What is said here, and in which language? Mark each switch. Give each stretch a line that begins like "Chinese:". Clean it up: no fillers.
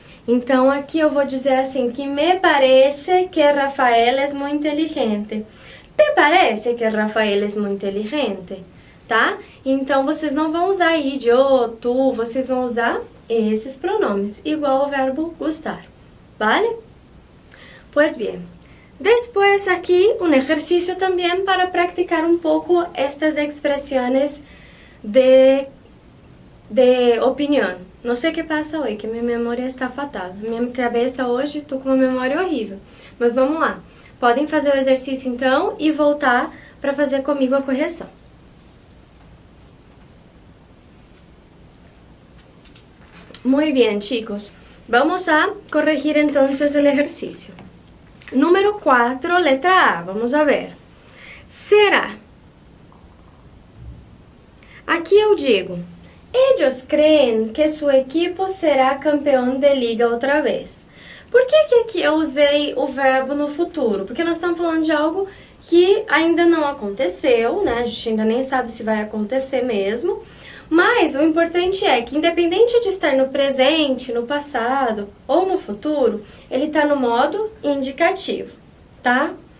Portuguese: Então, aqui eu vou dizer assim, que me parece que Rafael é muito inteligente. Te parece que Rafael é muito inteligente? Tá? Então, vocês não vão usar eu, tu, vocês vão usar esses pronomes, igual ao verbo gustar, ¿vale?
Spanish: Pues bien, después aquí un ejercicio también para practicar un poco estas expresiones de opinión.
Portuguese: Não sei o que passa hoje, que minha memória está fatal. Minha cabeça hoje, estou com uma memória horrível. Mas vamos lá. Podem fazer o exercício então e voltar para fazer comigo a correção.
Spanish: Muy bien, chicos. Vamos a corregir entonces el ejercicio. Número 4, letra A. Vamos a ver. Será.
Portuguese: Aqui eu digo:
Spanish: ellos creen que su equipo será campeón de liga otra vez.
Portuguese: Por que aqui eu usei o verbo no futuro? Porque nós estamos falando de algo que ainda não aconteceu, né? A gente ainda nem sabe se vai acontecer mesmo. Mas o importante é que, independente de estar no presente, no passado ou no futuro, ele está no modo indicativo, tá?